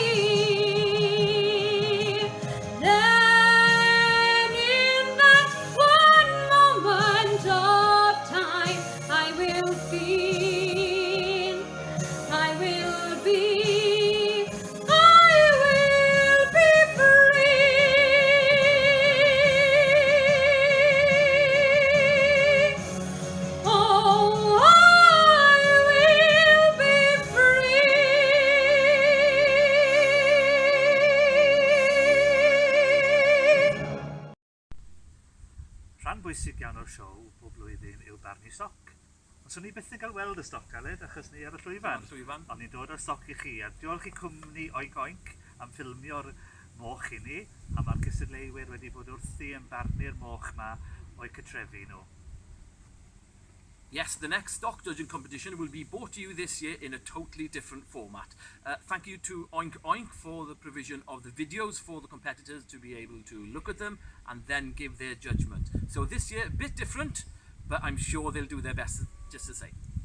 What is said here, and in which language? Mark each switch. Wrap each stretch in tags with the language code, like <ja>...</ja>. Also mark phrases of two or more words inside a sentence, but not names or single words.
<en>Then in that one moment of time, I will feel, I will be free. Oh, I will be free.</en> <cy>Rhan bwysig iawn o'r siow bob blwyddyn yw Barnu Stoc. Ond swn i byth yn cael weld y stoc, Aled, achos ni ar y llwyfan. Ond ni'n dod o'r stoc i chi, a diolch i cwmni Oink Oink am ffilmio'r moch i ni, a mae'r cystadleuwyr wedi bod wrthi yn barnu'r moch ma o'i cytrefi nhw.</cy> <en>Yes, the next stock judging competition will be brought to you this year in a totally different format. Thank you to Oink Oink for the provision of the videos for the competitors to be able to look at them and then give their judgment. So this year, a bit different, but I'm sure they'll do their best just the same.</en>